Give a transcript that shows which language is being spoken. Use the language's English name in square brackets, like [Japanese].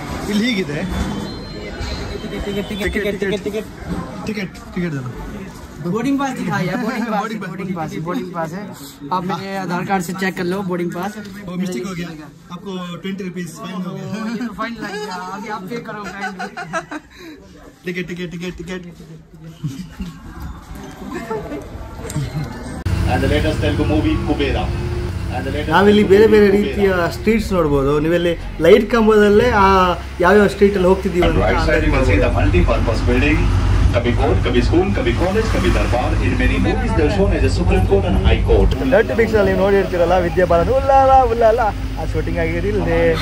[Kannada] ಇಲ್ಲಿ ಹೀಗಿದೆ [Hindi] टिकट देना. बोर्डिंग पास दिखाई है, बोर्डिंग पास है. आप मेरे आधार कार्ड से चेक कर लो बोर्डिंग पास. वो मिस्टेक हो गया, आपको 20 रुपीज फाइन हो गया. ये तो फाइन लग गया, अभी आप पे करो fine. Ticket. [English] And the latest Telugu movie Kubera. [Kannada] ನಾವಿಲ್ಲಿ ಬೇರೆ ಬೇರೆ ರೀತಿಯ ಸ್ಟ್ರೀಟ್ಸ್ ನೋಡ್ಬೋದು. ನೀವೆಲ್ಲಿ ಲೈಟ್ ಕಂಬದಲ್ಲೇ ಯಾವ್ಯಾವ ಸ್ಟ್ರೀಟಲ್ಲಿ ಹೋಗ್ತಿದ್ದೀವಿ ಅಂತ. [English] Right side you can see the multi-purpose building. [Hindi] Kabhi court, kabhi school, kabhi college, kabhi darbar. [English] In many movies they're shown as a Supreme Court and High Court. [Kannada] Dirty fix ಅಲ್ಲಿ ನೀವು ನೋಡಿರ್ತೀರಲ್ಲ, ವಿದ್ಯಾಭಾರತ ಉಲ್ಲಾಲ ಆ shooting ಆಗಿದೆ ಇಲ್ಲಿ.